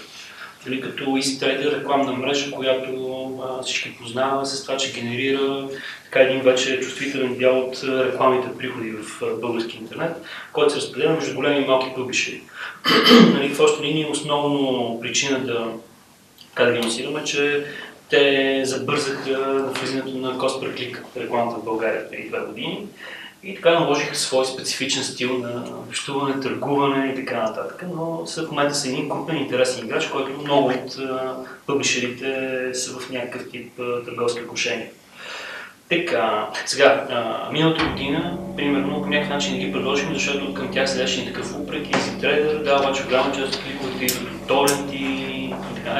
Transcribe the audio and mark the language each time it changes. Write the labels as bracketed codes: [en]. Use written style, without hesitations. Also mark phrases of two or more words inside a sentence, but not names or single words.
[bg] Като EasyTrader рекламна мрежа, която всички познава с това, че генерира така един вече чувствителен дял от рекламните приходи в български интернет, който се разпределя между големи и малки публишери. В общи линии основно причина да ги анонсираме, че те забързаха влизането на [en] cost per click [bg] рекламата в България преди 2 години и така наложиха свой специфичен стил на общуване, търгуване и така нататък, но в момента са един крупен интересен играч, който много от публишерите са в някакъв тип търговски отношения. Така, сега, миналата година, примерно, по някакъв начин не ги предложихме, защото към тях седеше такъв упрек и EasyTrader, да, обаче голяма част от клиповете идват от торенти и така.